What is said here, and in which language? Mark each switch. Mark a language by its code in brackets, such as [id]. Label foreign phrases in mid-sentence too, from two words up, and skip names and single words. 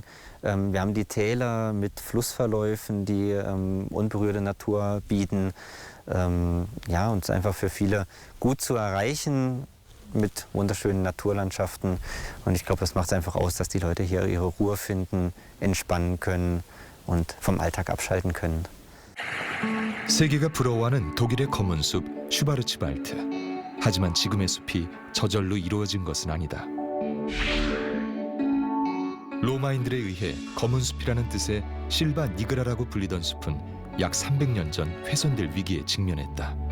[de] Wir haben die Täler mit Flussverläufen, die unberührte Natur bieten. Ja, und es ist einfach für viele gut zu erreichen mit wunderschönen Naturlandschaften. Und ich glaube, das macht es einfach aus, dass die Leute hier ihre Ruhe finden, entspannen können und vom Alltag abschalten können. [ko] 세계가 부러워하는 독일의 검은 숲 슈바르츠발트. 하지만 지금의 숲이 저절로 이루어진 것은 아니다. 로마인들에 의해 검은 숲이라는 뜻의 실바 니그라라고 불리던 숲은 약 300년 전 훼손될 위기에 직면했다.